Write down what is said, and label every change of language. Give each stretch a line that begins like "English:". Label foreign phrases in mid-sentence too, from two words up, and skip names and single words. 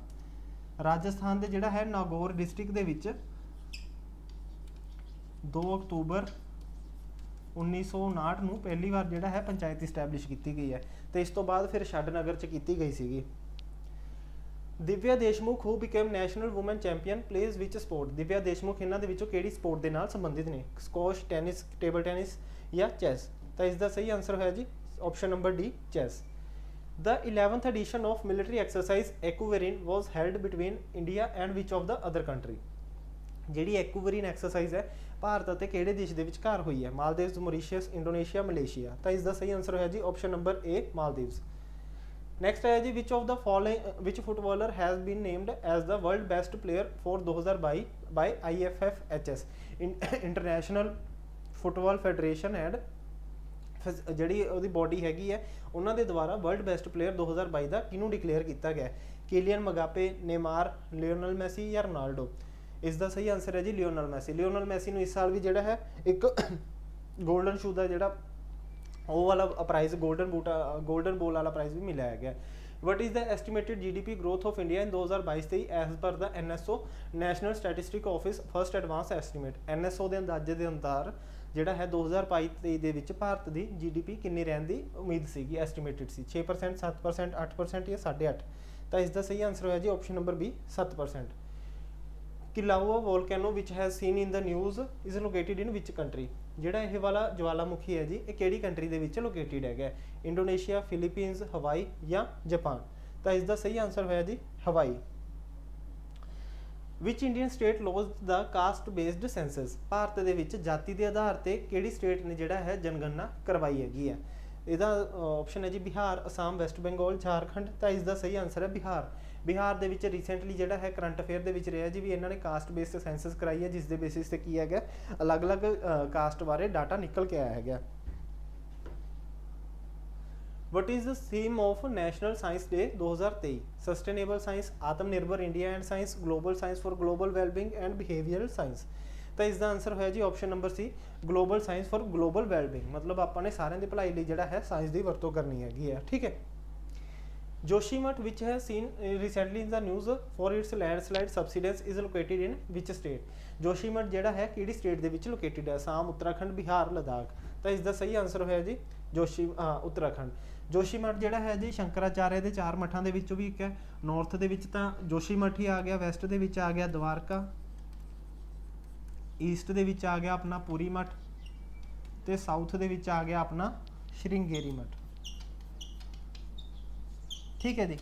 Punjabi: ਰਾਜਸਥਾਨ ਦੇ ਜਿਹੜਾ ਹੈ ਨਾਗੌਰ ਡਿਸਟ੍ਰਿਕਟ ਦੇ ਵਿੱਚ 2 ਅਕਤੂਬਰ 1959 ਨੂੰ ਪਹਿਲੀ ਵਾਰ ਜਿਹੜਾ ਹੈ ਪੰਚਾਇਤ ਸਟੈਬਲਿਸ਼ ਕੀਤੀ ਗਈ ਹੈ ਤੇ ਇਸ ਤੋਂ ਬਾਅਦ ਫਿਰ ਛੱਡਨਗਰ 'ਚ ਕੀਤੀ ਗਈ ਸੀਗੀ।
English: ਦਿਵਿਆ ਦੇਸ਼ਮੁਖ who became national woman champion plays which sport.
Punjabi: ਦਿਵਿਆ ਦੇਸ਼ਮੁਖ ਇਹਨਾਂ ਦੇ ਵਿੱਚੋਂ ਕਿਹੜੀ ਸਪੋਰਟ ਦੇ ਨਾਲ ਸੰਬੰਧਿਤ ਨੇ? ਸਕੋਸ਼, ਟੈਨਿਸ, ਟੇਬਲ ਟੈਨਿਸ ਜਾਂ ਚੈਸ। ਤਾਂ ਇਸ ਦਾ ਸਹੀ ਆਨਸਰ ਹੋਇਆ ਜੀ
English: option number
Punjabi: ਡੀ, ਚੈਸ।
English: The 11th edition of military exercise Ekuverin was held between India and which of the other country?
Punjabi: ਜਿਹੜੀ ਐਕੂਵਰੀਨ ਐਕਸਰਸਾਈਜ਼ ਹੈ ਭਾਰਤ ਅਤੇ ਕਿਹੜੇ ਦੇਸ਼ ਦੇ ਵਿਚਕਾਰ ਹੋਈ ਹੈ? ਮਾਲਦੀਵਸ, ਮੌਰੀਸ਼ੀਅਸ, ਇੰਡੋਨੇਸ਼ੀਆ, ਮਲੇਸ਼ੀਆ। ਤਾਂ ਇਸ ਦਾ ਸਹੀ ਆਨਸਰ ਹੋਇਆ ਜੀ
English: option number
Punjabi: ਏ, ਮਾਲਦੀਵਸ। ਨੈਕਸਟ ਹੈ ਜੀ,
English: which of the following which footballer has been named as the world best player for 2022 by IFFHS International Football Federation and
Punjabi: ਜਿਹੜੀ ਉਹਦੀ ਬੋਡੀ ਹੈਗੀ ਹੈ ਉਹਨਾਂ ਦੇ ਦੁਆਰਾ
English: world best player 2022
Punjabi: ਦਾ ਕਿਹਨੂੰ ਡਿਕਲੇਅਰ ਕੀਤਾ ਗਿਆ? ਕੀਲੀਅਨ ਮਬਾਪੇ, ਨੇਮਾਰ, ਲਿਓਨਲ ਮੈਸੀ ਜਾਂ ਰੋਨਾਲਡੋ। ਇਸ ਦਾ ਸਹੀ ਆਨਸਰ ਹੈ ਜੀ ਲਿਓਨਲ ਮੈਸੀ। ਲਿਓਨਲ ਮੈਸੀ ਨੂੰ ਇਸ ਸਾਲ ਵੀ ਜਿਹੜਾ ਹੈ ਇੱਕ
English: golden shoe
Punjabi: ਦਾ ਜਿਹੜਾ ਉਹ ਵਾਲਾ ਪ੍ਰਾਈਜ਼, ਗੋਲਡਨ ਬੋਲ ਵਾਲਾ ਪ੍ਰਾਈਜ਼ ਵੀ ਮਿਲਿਆ ਹੈਗਾ।
English: What is the estimated GDP growth of India in 2022-23 as per the NSO National Statistic Office first advance estimate.
Punjabi: NSO ਦੇ ਅੰਦਾਜ਼ੇ ਦੇ ਅਨੁਸਾਰ ਜਿਹੜਾ ਹੈ 2022-23 ਦੇ ਵਿੱਚ ਭਾਰਤ ਦੀ GDP ਕਿੰਨੀ ਰਹਿਣ ਦੀ ਉਮੀਦ ਸੀਗੀ, ਐਸਟੀਮੇਟਡ ਸੀ? 6%, 7%, 8% ਜਾਂ 8.5%। ਤਾਂ ਇਸ ਦਾ ਸਹੀ ਆਨਸਰ ਹੋਇਆ ਜੀ
English: option number
Punjabi: ਬੀ, 7%।
English: Kilauea volcano which has seen in the news is located in which country.
Punjabi: ਜਿਹੜਾ ਇਹ ਵਾਲਾ ਜਵਾਲਾਮੁਖੀ ਹੈ ਜੀ ਇਹ ਕਿਹੜੀ ਕੰਟਰੀ ਦੇ ਵਿੱਚ ਲੋਕੇਟਿਡ ਹੈਗਾ, ਇੰਡੋਨੇਸ਼ੀਆ, ਫਿਲੀਪੀਨਸ, ਹਵਾਈ ਜਾਂ ਜਾਪਾਨ। ਤਾਂ ਇਸ ਦਾ ਸਹੀ ਆਨਸਰ ਹੋਇਆ ਜੀ ਹਵਾਈ।
English: Which Indian state launched the caste based census,
Punjabi: ਭਾਰਤ ਦੇ ਵਿੱਚ ਜਾਤੀ ਦੇ ਆਧਾਰ ਤੇ ਕਿਹੜੀ ਸਟੇਟ ਨੇ ਜਿਹੜਾ ਹੈ ਜਨਗਣਨਾ ਕਰਵਾਈ ਹੈਗੀ ਹੈ। ਇਹਦਾ ਆਪਸ਼ਨ ਹੈ ਜੀ ਬਿਹਾਰ, ਅਸਾਮ, ਵੈਸਟ ਬੰਗਾਲ, ਝਾਰਖੰਡ। ਤਾਂ ਇਸ ਦਾ ਸਹੀ ਆਨਸਰ ਹੈ ਬਿਹਾਰ। ਬਿਹਾਰ ਦੇ ਵਿੱਚ ਰੀਸੈਂਟਲੀ ਜਿਹੜਾ ਹੈ
English: current affair
Punjabi: ਦੇ ਵਿੱਚ ਰਿਹਾ ਜੀ ਵੀ ਇਹਨਾਂ ਨੇ
English: caste based census
Punjabi: ਕਰਾਈ ਹੈ, ਜਿਸ ਦੇ ਬੇਸਿਸ ਤੇ ਕੀ ਹੈਗਾ ਅਲੱਗ-ਅਲੱਗ ਕਾਸਟ ਬਾਰੇ ਡਾਟਾ ਨਿਕਲ ਕੇ ਆਇਆ ਹੈਗਾ।
English: What is the theme of National Science Day 2023? Sustainable Science, Atmanirbhar India and Science, Global Science for Global Wellbeing and Behavioral Science।
Punjabi: ਤਾਂ ਇਸ ਦਾ ਆਨਸਰ ਹੋਇਆ ਜੀ
English: option number
Punjabi: ਸੀ ਗਲੋਬਲ ਸਾਇੰਸ ਫॉर ਗਲੋਬਲ ਵੈਲਬੀਇੰਗ। ਮਤਲਬ ਆਪਾਂ ਨੇ ਸਾਰਿਆਂ ਦੀ ਭਲਾਈ ਲਈ ਜਿਹੜਾ ਹੈ ਸਾਇੰਸ ਦੀ ਵਰਤੋਂ ਕਰਨੀ ਹੈਗੀ ਹੈ, ਠੀਕ ਹੈ।
English: Joshimath, which has seen recently in the news for its landslide subsidence, is located in which state?
Punjabi: Joshimath ਜਿਹੜਾ ਹੈ ਕਿਹੜੀ ਸਟੇਟ ਦੇ ਵਿੱਚ ਲੋਕੇਟਿਡ ਹੈ, ਅਸਾਮ, ਉੱਤਰਾਖੰਡ, ਬਿਹਾਰ, ਲਦਾਖ। ਤਾਂ ਇਸ ਦਾ ਸਹੀ ਆਨਸਰ ਹੋਇਆ ਜੀ ਉੱਤਰਾਖੰਡ। ਜੋਸ਼ੀਮਠ ਜਿਹੜਾ ਹੈ ਜੀ ਸ਼ੰਕਰਾਚਾਰਿਆ ਦੇ 4 ਮਠਾਂ ਦੇ ਵਿੱਚੋਂ ਵੀ ਇੱਕ ਹੈ। ਨਾਰਥ ਦੇ ਵਿੱਚ ਤਾਂ ਜੋਸ਼ੀਮਠ ਹੀ ਆ ਗਿਆ, ਵੈਸਟ ਦੇ ਵਿੱਚ ਆ ਗਿਆ ਦਵਾਰਕਾ, ਈਸਟ ਦੇ ਵਿੱਚ ਆ ਗਿਆ ਆਪਣਾ ਪੂਰੀ ਮਠ ਤੇ ਸਾਊਥ ਦੇ ਵਿੱਚ ਆ ਗਿਆ ਆਪਣਾ ਸ਼੍ਰਿੰਗੇਰੀ ਮਠ, ਠੀਕ ਹੈ ਜੀ।